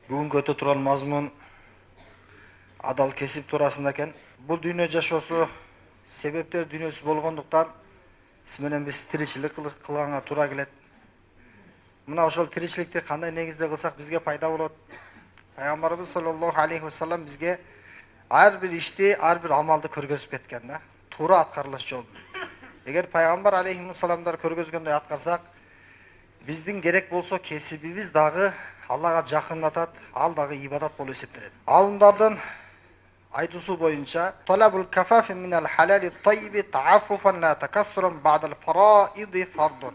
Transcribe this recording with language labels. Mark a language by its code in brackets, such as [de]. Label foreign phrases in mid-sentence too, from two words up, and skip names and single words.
[ky] Бүгүнкү өтө турган мазмун адал кесип туурасында экен. Бул дүйнө жашоосу себептер дүйнөсү болгондуктан сиз менен биз тиричилик кылганга туура келет. Мына ошол тиричиликти кандай негизде кылсак бизге пайда болот? Пайгамбарыбыз [ar] صلى الله عليه وسلم [ky] бизге ар бир ишти, ар бир амалды көргөзүп кеткен да. Туура аткарылыш жолун. Эгер пайгамбар алейхи саламдар көргөзгөндөй аткарсак, биздин керек болсо кесибибиз дагы Аллага жакындатат, ал дагы ибадат болуп эсептелет. Алымдардын айтуусу боюнча, [ar] طلب الكفاف من الحلال الطيب تعففا لا تكثرا بعد الفرائض فرض.